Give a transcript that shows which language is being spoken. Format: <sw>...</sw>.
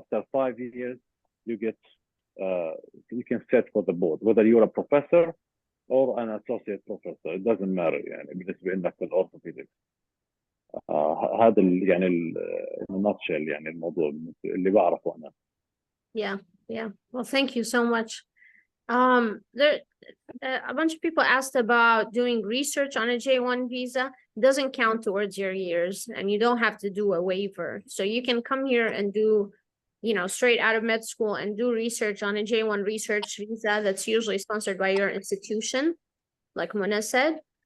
<en>after 5 years you get you can set for the board whether you're a professor or an associate professor. It doesn't matter</en> <ar>يعني بالنسبة لك في الأورثوبيدكس. هذا يعني nutshell يعني الموضوع اللي بعرفه أنا.</ar> <en>Yeah. Well, thank you so much. There a bunch of people asked about doing research on a J1 visa. It doesn't count towards your years and you don't have to do a waiver. So you can come here and do, straight out of med school and do research on a J1 research visa that's usually sponsored by your institution, like Mona said.</en>